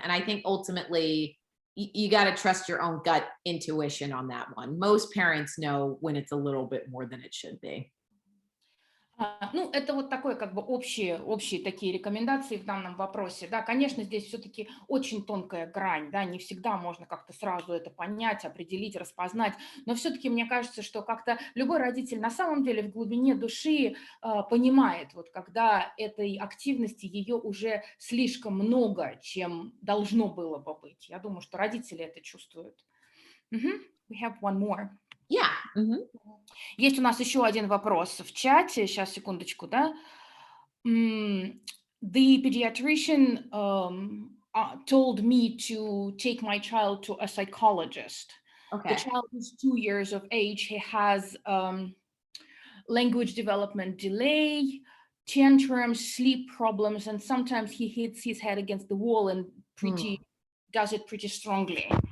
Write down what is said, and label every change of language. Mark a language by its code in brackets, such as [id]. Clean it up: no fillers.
[en] And I think ultimately you got to trust your own gut intuition on that one. Most parents know when it's a little bit more than it should be. [ru] Ну, это вот такое как бы общие такие рекомендации в данном вопросе. Да, конечно, здесь все-таки очень тонкая грань, да, не всегда можно как-то сразу это понять, определить, распознать, но все-таки мне кажется, что как-то любой родитель на самом деле в глубине души понимает, вот когда этой активности ее уже слишком много, чем должно было бы быть. Я думаю, что родители это чувствуют. [en] We have one more. Yeah. [ru] Есть у нас еще один вопрос в чате. Сейчас, секундочку, да. [en] The pediatrician told me to take my child to a psychologist. Okay. The child is 2 years of age. He has language development delay, tantrums, sleep problems, and sometimes he hits his head against the wall and does it pretty strongly.